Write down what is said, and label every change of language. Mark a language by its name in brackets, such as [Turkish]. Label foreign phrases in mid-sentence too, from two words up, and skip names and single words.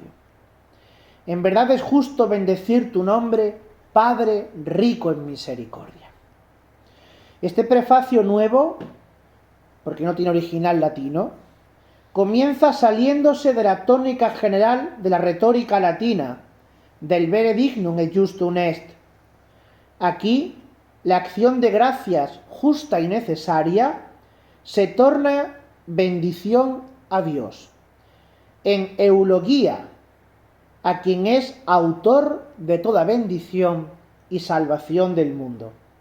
[Spanish] En verdad es justo bendecir tu nombre, Padre rico en misericordia. Este prefacio nuevo, porque no tiene original latino, comienza saliéndose de la tónica general de la retórica latina, del [Latin] vere dignum et justum est. [Spanish] Aquí, la acción de gracias justa y necesaria se torna bendición a Dios, en eulogía, a quien es autor de toda bendición y salvación del mundo.